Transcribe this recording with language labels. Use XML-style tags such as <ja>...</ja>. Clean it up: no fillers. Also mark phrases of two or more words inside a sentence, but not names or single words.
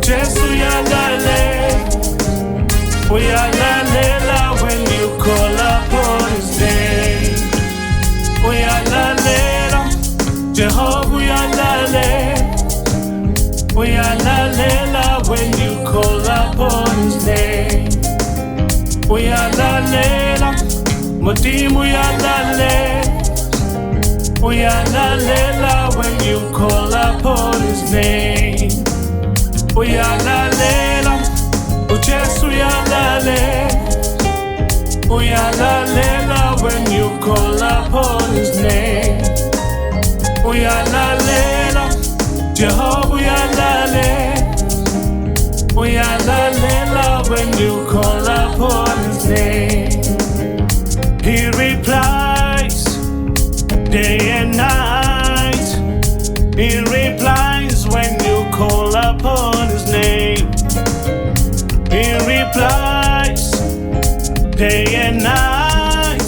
<en>Uyalalela when you call upon His name.</en> <nd>Uyalalela, Jehovah uyalalela.</nd> <en>Uyalalela when you call upon His name.</en> <nd>Uyalalela, Modimo uyalalela.</nd> <en>Uyalalela when you call upon His name.</en> <nd>Uyalalela, uJesu uyalalela.</nd> <en>Uyalalela when you call upon His name.</en> <nd>Uyalalela, Jehovah uyalalela.</nd> <en>Uyalalela when you call upon His name. He replies day and night. He replies when you call upon His name. He replies day and night.</en>